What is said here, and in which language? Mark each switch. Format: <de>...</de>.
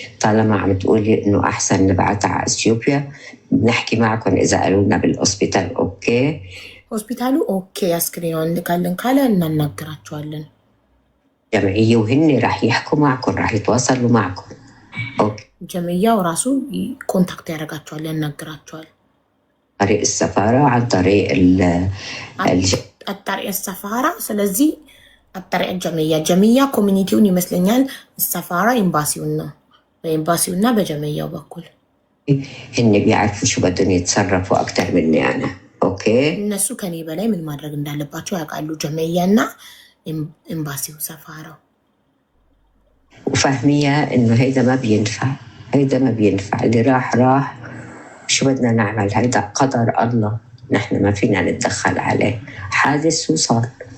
<ar>طالما عم تقولي إنه أحسن نبعتها على أثيوبيا بنحكي معكم إذا قالوا لنا بالأوسبيتال أوكي.</ar> <am>ሆስፒታሉ ኦኬ አስክሬኗን ልካለን ካለ እናናገራቸዋለን።</am> <ar>جمعية وهن راح يحكوا معكم، راح يتواصلوا معكم. أوكي.</ar> <am>ጀምዕያው ራሱ ኮንታክት ያደርጋቸዋል፣ ያናግራቸዋል።</am> <ar>طريق السفارة عن طريق</ar> <am>አጣሪ ሰፋራ። ስለዚህ አጣሪ ጀምዕያ ኮሚኒቲውን ይመስለኛል፣ ሰፋራ ኤምባሲውን ነው። በኤምባሲውና በጀምዕያው በኩል</am> <ar>هن بيعرفوا شو بدهم يتصرفوا أكتر مني أنا. أوكي.</ar> <am>እነሱ ከኔ በላይ ምን ማድረግ እንዳለባቸው ያውቃሉ፣ ጀምዕያና ኤምባሲው ሰፋራው።</am> <ar>وفهميها إنه هيدا ما بينفع، هيدا ما بينفع، اللي راح شو بدنا نعمل، هيدا قدر الله، نحن ما فينا نتدخل عليه، حادث وصار.</ar>